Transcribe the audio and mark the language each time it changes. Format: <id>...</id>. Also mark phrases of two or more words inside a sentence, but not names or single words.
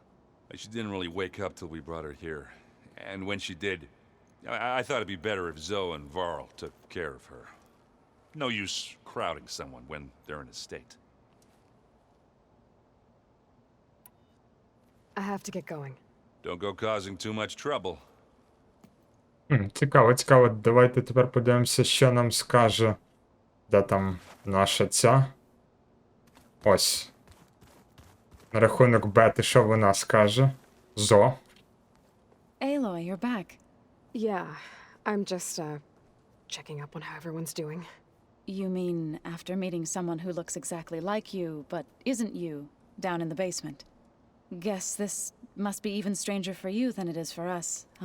<en>She didn't really wake up till we brought her here. And when she did, I thought it'd be better if Zoe and Varl took care of her. No use crowding someone when they're in a state. I have to get going. Don't go causing too much trouble.</en> <uk>Цікаво. Давайте тепер подивимося, що нам скаже. Де там наша ця? Ось. На рахунок Бети, що вона скаже? Зо.</uk> <en>Aloy, you're back. Yeah, I'm just, checking up on how everyone's doing. You mean after meeting someone who looks exactly like you, but isn't you, down in the basement? Guess this must be even stranger for you than it is for us, huh?</en>